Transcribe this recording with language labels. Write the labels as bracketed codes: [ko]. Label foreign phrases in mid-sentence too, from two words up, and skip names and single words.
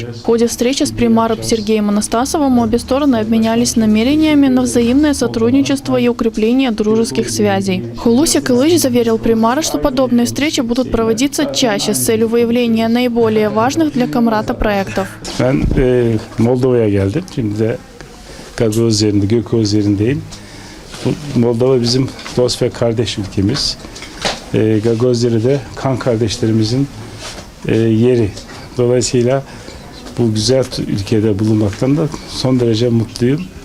[ru] В ходе встречи с примаром Сергеем Анастасовым обе стороны обменялись намерениями на взаимное сотрудничество и укрепление дружеских связей. Хулуси Кылыч заверил примара, что подобные встречи будут проводиться чаще с целью выявления наиболее важных для Камрата проектов. [tr] Ben Moldova'ya geldim. Şimdi de Gagavuz üzerinde, Gökoğuz üzerindeyim. Moldova bizim dost ve kardeş ülkemiz. Gagozleri de kan kardeşlerimizin yeri. Dolayısıyla bu güzel ülkede bulunmaktan da son derece mutluyum.